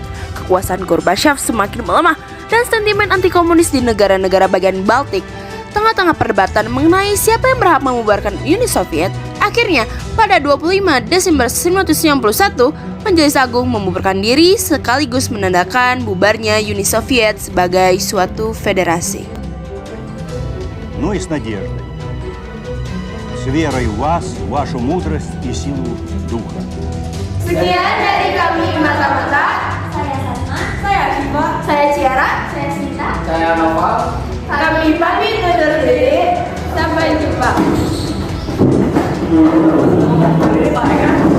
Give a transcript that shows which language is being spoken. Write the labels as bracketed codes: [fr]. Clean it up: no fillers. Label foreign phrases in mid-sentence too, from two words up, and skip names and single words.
[id] Kekuasaan Gorbachev semakin melemah dan sentimen anti-komunis di negara-negara bagian Baltik. Tengah-tengah perdebatan mengenai siapa yang berhak membubarkan Uni Soviet, akhirnya pada 25 Desember 1991, Majelis Agung membubarkan diri sekaligus menandakan bubarnya Uni Soviet sebagai suatu federasi. [ru] Но и с надеждой, с верой в вас, в вашу мудрость и силу духа. [id] Sekian dari kami mata-mata. Saya Salma, Saya Viva. Saya Ciara. saya Sinta. Saya Noval. Kami pamit undur diri. Sampai jumpa.